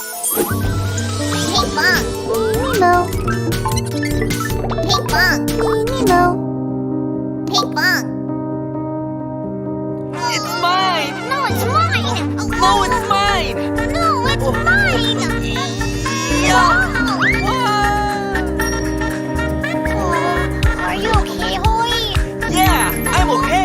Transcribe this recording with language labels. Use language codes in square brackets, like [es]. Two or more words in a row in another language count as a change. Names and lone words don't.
[en] Ping pong. Nemo. Ping pong. Nemo. Ping pong. It's mine! No, it's mine. No, it's mine! No, it's mine. Yeah. Are you okay, Hoy? Yeah, I'm okay!